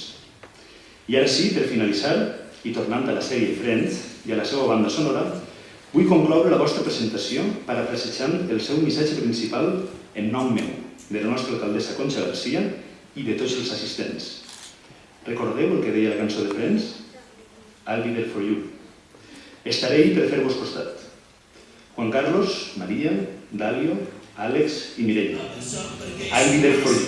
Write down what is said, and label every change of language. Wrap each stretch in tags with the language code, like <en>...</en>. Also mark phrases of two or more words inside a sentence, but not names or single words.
<ca>I ara sí, per finalitzar, i tornant a la sèrie Friends i a la seva banda sonora, vull concloure la vostra presentació parafrasejant el seu missatge principal en nom meu, de la nostra alcaldessa Concha Garcia i de tots els assistents. Recordeu el que deia la cançó de Friends?</ca> <en>I'll be there for you.</en> <ca>Estaré ahí per fer-vos costat. Juan Carlos, Maria, Dalio, Àlex i Mireia.</ca> <en>I'll be there for you.</en>